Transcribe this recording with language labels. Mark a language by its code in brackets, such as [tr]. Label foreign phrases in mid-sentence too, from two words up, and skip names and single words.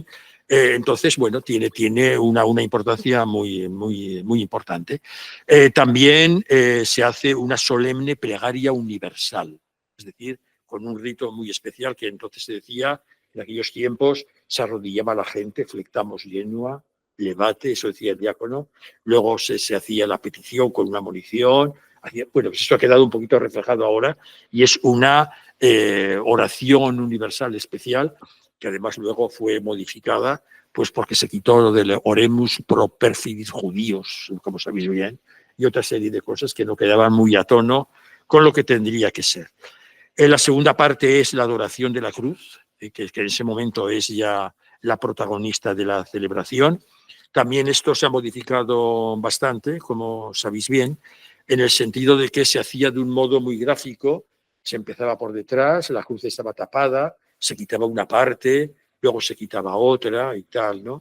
[es] Entonces, bueno, tiene una importancia muy importante. También se hace una solemne plegaria universal, es decir, con un rito muy especial que entonces se decía, en aquellos tiempos, se arrodillaba la gente, [la] flectamos genua, levate, [es] eso decía el diácono. Luego se hacía la petición con una munición. Bueno, pues esto ha quedado un poquito reflejado ahora y es una oración universal especial que además luego fue modificada, pues porque se quitó lo del [la] oremus pro perfidis judíos, [es] como sabéis bien, y otra serie de cosas que no quedaban muy a tono con lo que tendría que ser. La segunda parte es la adoración de la cruz, que en ese momento es ya la protagonista de la celebración. También esto se ha modificado bastante, como sabéis bien, en el sentido de que se hacía de un modo muy gráfico, se empezaba por detrás, la cruz estaba tapada, se quitaba una parte, luego se quitaba otra y tal, ¿no?